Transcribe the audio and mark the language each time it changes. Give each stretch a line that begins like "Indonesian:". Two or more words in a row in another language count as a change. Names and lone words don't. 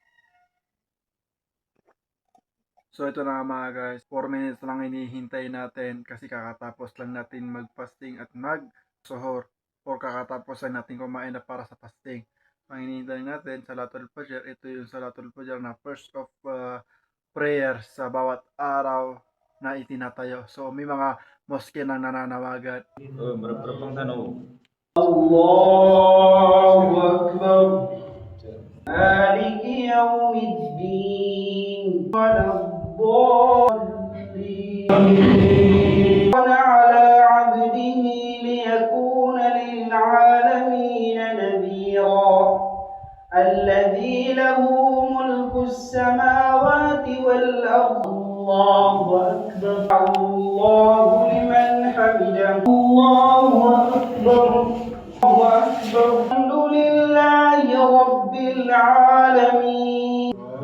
Filipino: So ito na mga guys, 4 minutes lang hinihintay natin kasi kakatapos lang natin mag-fasting at mag-suhor or kakatapos lang natin kumain na para sa fasting. Ang hinihintay natin, Salatul Fajr, ito yung Salatul Fajr na
English: first of prayer
Filipino: sa bawat araw na itinatayo. So may mga moske nang nananawagan.
Malay: Berapa tanaw?
Arabic: الله أكبر. مالك يوم الدين ولا الضالين على عبده ليكون للعالمين نذيرا الذي له ملك السماوات والأرض الله أكبر الله لمن حمده الله أكبر الله أكبر الحمد لله رب العالمين